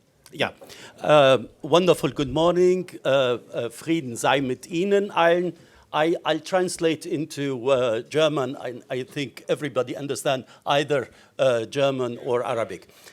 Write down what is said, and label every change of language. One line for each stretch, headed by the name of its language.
English: Ja, wonderful good morning.
German: Frieden sei mit Ihnen allen.
English: I'll translate into German. I think everybody understands either German or Arabic.